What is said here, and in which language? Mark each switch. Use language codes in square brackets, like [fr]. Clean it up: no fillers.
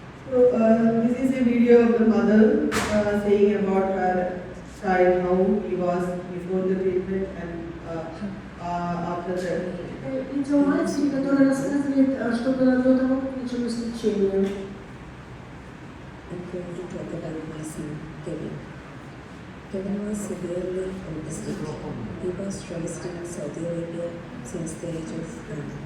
[en] So this is a video of the mother saying about her child, how he was before the treatment and after the. [ru] Видео матери, которая рассказывает, что было до того, как началось лечение. [en] I'm going to talk about my son, Kevin. Kevin was severely autistic. He was raised in Saudi Arabia since the age of 1.